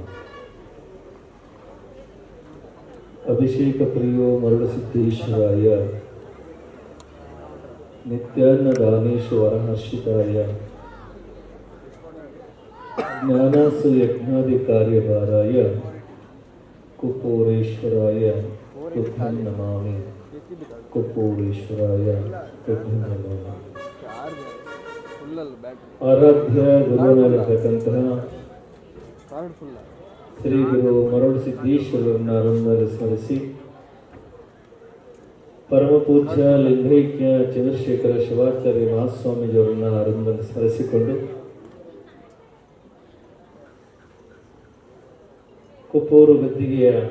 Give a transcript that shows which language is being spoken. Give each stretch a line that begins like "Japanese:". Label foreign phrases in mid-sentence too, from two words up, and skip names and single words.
Sanskrit: अभिषेक प्रियो मरुडसिद्धेश्वराय नित्यान्नदानेश्वरहर्षिताय ज्ञानासु यज्ञादिकार्यभाराय कुपोरेश्वराय तुभ्यं नमामि। कुपोरेश्वराय तुभ्यं नमामि।
Kannada: ಆರಾಧ್ಯ ಗುರುವಿನಲ್ಲಿರ್ತಕ್ಕಂತಹ ಶ್ರೀ ಗುರು ಮರುಡಸಿದ್ದೇಶ್ವರರನ್ನ ಆರಂಭದಲ್ಲಿ ಸ್ಮರಿಸಿ, ಪರಮ ಪೂಜ್ಯ ಲಿಂಗೈಕ್ಯ ಚಂದ್ರಶೇಖರ ಶಿವಾಚಾರ್ಯ ಮಹಾಸ್ವಾಮೀಜಿಯವರನ್ನ ಆರಂಭದಲ್ಲಿ ಸ್ಮರಿಸಿಕೊಂಡು, ಕುಪ್ಪೂರು ಗದ್ದಿಗೆಯ